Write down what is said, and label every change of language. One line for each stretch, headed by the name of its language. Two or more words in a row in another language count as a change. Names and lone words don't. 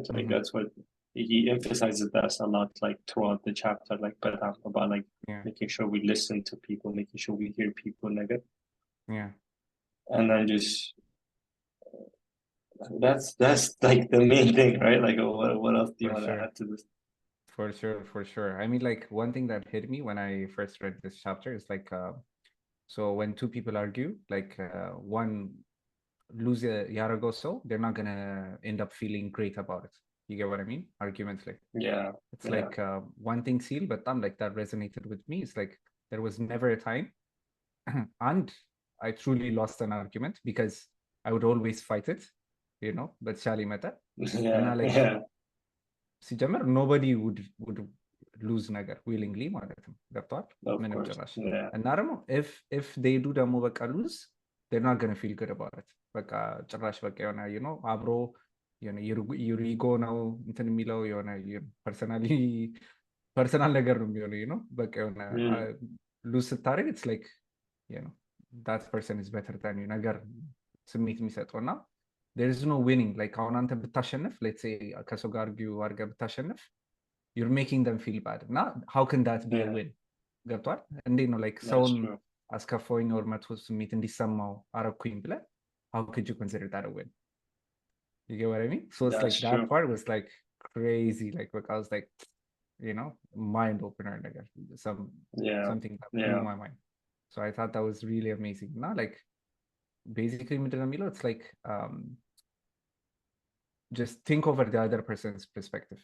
English: Like, that's what he emphasizes that a lot, like, throughout the chapter, like, about like making sure we listen to people, making sure we hear people, and then just that's like the main thing, right? Like what else do you For want to sure. add to this? For sure. I mean, like one thing that hit me when I first read this chapter is like, so when two people argue, like one lose
Amharic: ያደረገው ሰው,
English: they're not gonna end up feeling great about it. You get what I mean? Arguments like Yeah, it's yeah. like one thing seal, but like that resonated with me. It's like there was never a time and I truly lost an argument because I would always fight it, you know, but Charlie meta. And Yeah, I like yeah,
Amharic: ሲጀምር
English: nobody would lose
Amharic: ነገር willingly ማለት ነው ገብቷል
English: of
Amharic: ምንም
English: course.
Amharic: ጭራሽ
English: Yeah.
Amharic: እና ደግሞ
English: if they do
Amharic: ደግሞ በቃ
English: lose they're not gonna feel good about it
Amharic: በቃ ጭራሽ በቃ የሆነ
English: you know
Amharic: አብሮ የሆነ
English: your ego
Amharic: ነው እንትን የሚለው የሆነ ፐርሰናል ነገር ነው የሚሆነው
English: you know
Amharic: በቃ የሆነ
English: lose ስታደርግ it's like you know that person is better than you
Amharic: ነገር ስሜት የሚሰጠው እና
English: there is no winning like
Amharic: አሁን አንተ ብታሸንፍ
English: let's say
Amharic: ከሰው ጋር argue አድርገህ ብታሸንፍ
English: you're making them feel bad እና how can that be a win
Amharic: ገብቷል እንዴት ነው
English: like
Amharic: ሰውን አስከፋኝ
English: or
Amharic: መጥፎ ስሜት እንዲሰማው አረኩኝ ብለህ
English: how could you consider that a win? You get what I mean? So it's like that part was like crazy like I was like you know mind opener ነገር something that blew my mind. So I thought that was really amazing. Not like basically it's like just think over the other person's perspective.